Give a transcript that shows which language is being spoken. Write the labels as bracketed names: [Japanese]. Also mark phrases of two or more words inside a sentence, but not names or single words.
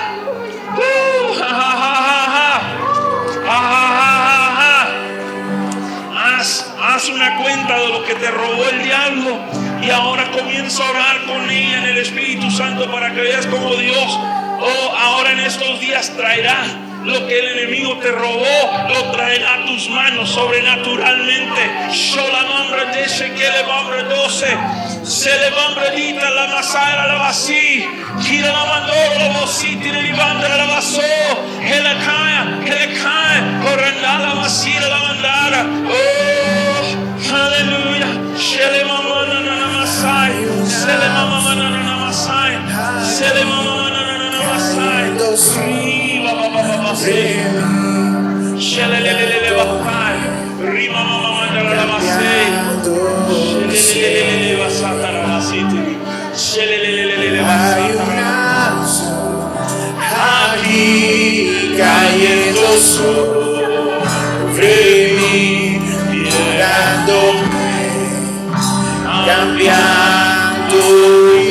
[Spanish] Haz una cuenta de lo que te robó el diablo y ahora comienza a orar con ella en el Espíritu Santo para que veas cómo Dios ahora en estos días traerá lo que el enemigo te robó, lo traerá a tus manos sobrenaturalmente. Sholamambra deshe que le vambra 12, se le vambra dita la masara la vasi, gira la mandora la vasi, tira li vambra la vaso, hele cae, correnda la vasira la mandara. Oh, aleluya. Shele mama na na masai, shele mama na na masai, shele mama na na masai. Shelelelele bakai, rima mama mandala la masei, shelelelele basata la masiti, shelelelele basata. Aquí cayendo sobre mí, mirándome, cambiando.